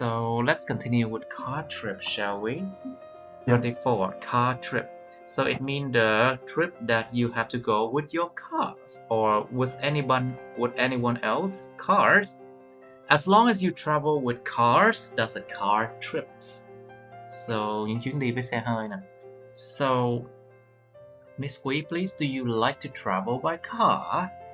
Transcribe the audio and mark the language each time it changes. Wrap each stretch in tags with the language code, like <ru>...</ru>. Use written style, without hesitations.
<en>Now, so let's continue with car trip, shall we? Yep. 24, car trip. So it means the trip that you have to go with your cars or with anyone else cars. As long as you travel with cars, that's a car trips.</en> <vi>So những chuyến đi với xe hơi nè.</vi> <en>So, Miss Quý, please, do you like to travel by car?</en>